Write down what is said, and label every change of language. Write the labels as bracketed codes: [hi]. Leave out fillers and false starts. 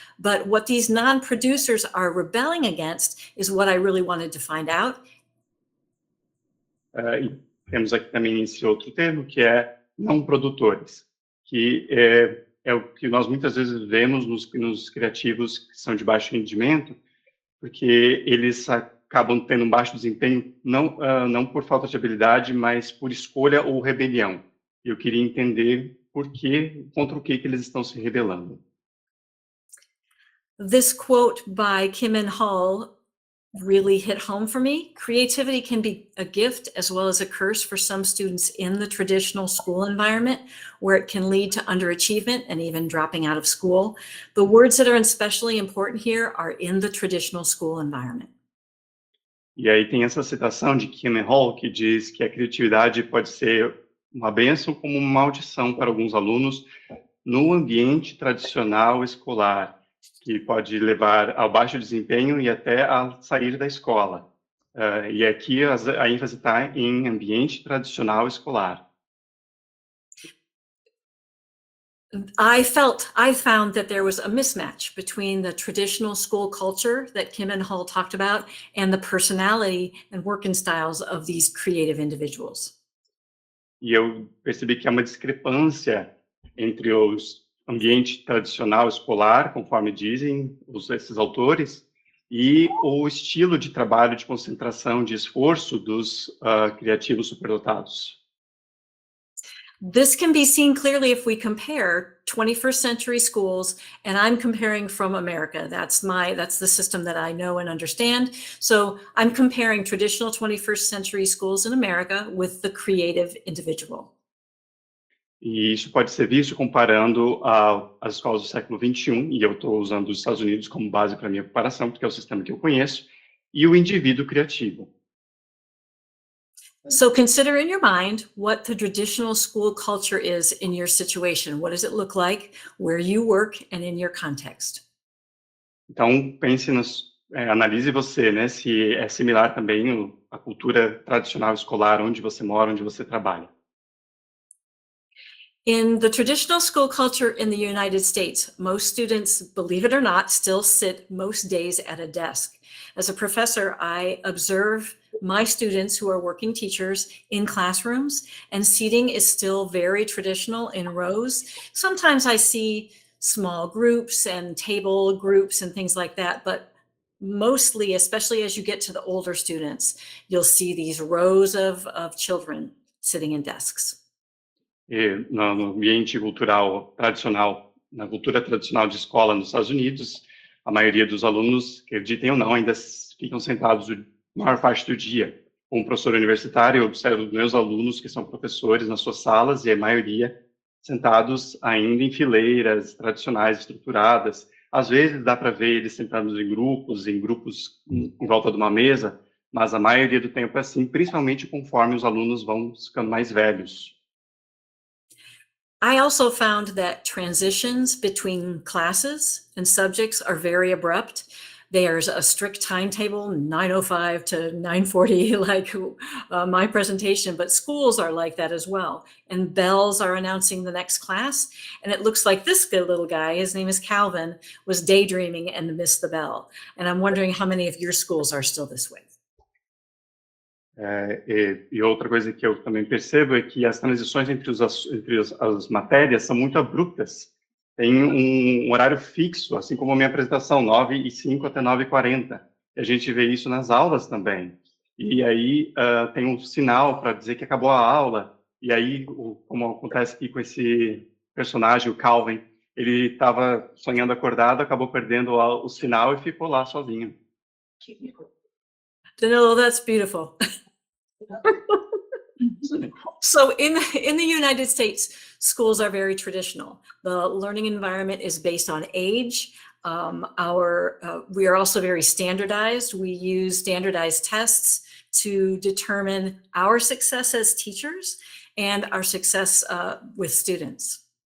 [en] But what these non-producers are rebelling against is what I really wanted to find out. [pt] E temos aqui também esse outro termo, que é não produtores, que é o que nós muitas vezes vemos nos criativos que são de baixo rendimento, porque eles acabam tendo um baixo desempenho, não por falta de habilidade, mas por escolha ou rebelião. Eu queria entender contra o que eles estão se rebelando. [en] This quote by Kim and Hall really hit home for me. Creativity can be a gift as well as a curse for some students in the traditional school environment, where it can lead to underachievement and even dropping out of school. The words that are especially important here are in the traditional school environment. [pt] E aí tem essa citação de Kim and Hall, que diz que a criatividade pode ser uma bênção como uma maldição para alguns alunos no ambiente tradicional escolar, que pode levar ao baixo desempenho e até a sair da escola. E aqui a ênfase está em ambiente tradicional escolar. [en] I found that there was a mismatch between the traditional school culture that Kim and Hull talked about and the personality and working styles of these creative individuals. [pt] E eu percebi que há uma discrepância entre o ambiente tradicional escolar, conforme dizem esses autores, e o estilo de trabalho, de concentração, de esforço dos criativos superdotados. [en] This can be seen clearly if we compare 21st century schools, and I'm comparing from America. That's the system that I know and understand. So I'm comparing traditional 21st century schools in America with the creative individual. [pt] E isso pode ser visto comparando as escolas do século XXI, e eu estou usando os Estados Unidos como base para a minha comparação, porque é o sistema que eu conheço, e o indivíduo criativo. [en] So consider in your mind what the traditional school culture is in your situation. What does it look like where you work and in your context? [pt] Então, pense analise você, né, se é similar também a cultura tradicional escolar onde você mora, onde você trabalha. [en] In the traditional school culture in the United States, most students, believe it or not, still sit most days at a desk. As a professor, I observe my students who are working teachers in classrooms, and seating is still very traditional in rows. Sometimes I see small groups and table groups and things like that, but mostly, especially as you get to the older students, you'll see these rows of children sitting in desks. [pt] E no ambiente cultural tradicional, na cultura tradicional de escola nos Estados Unidos, a maioria dos alunos, acreditem ou não, ainda ficam sentados a maior parte do dia. Como professor universitário, eu observo meus alunos que são professores nas suas salas e a maioria sentados ainda em fileiras tradicionais, estruturadas. Às vezes dá para ver eles sentados em grupos em volta de uma mesa, mas a maioria do tempo é assim, principalmente conforme os alunos vão ficando mais velhos. [en] I also found that transitions between classes and subjects are very abrupt. There's a strict timetable, 9:05 to 9:40, like my presentation, but schools are like that as well. And bells are announcing the next class. And it looks like this good little guy, his name is Calvin, was daydreaming and missed the bell. And I'm wondering how many of your schools are still this way. [pt] E outra coisa que eu também percebo é que as transições entre as matérias são muito abruptas. Tem um horário fixo, assim como a minha apresentação, 9h05 até 9h40. E a gente vê isso nas aulas também. E aí tem um sinal para dizer que acabou a aula. E aí, como acontece aqui com esse personagem, o Calvin, ele estava sonhando acordado, acabou perdendo o sinal e ficou lá sozinho. [en] Danilo, that's beautiful. So in the United States, schools are very traditional. The learning environment is based on age. We are also very standardized. We use standardized tests to determine our success as teachers and our success with students.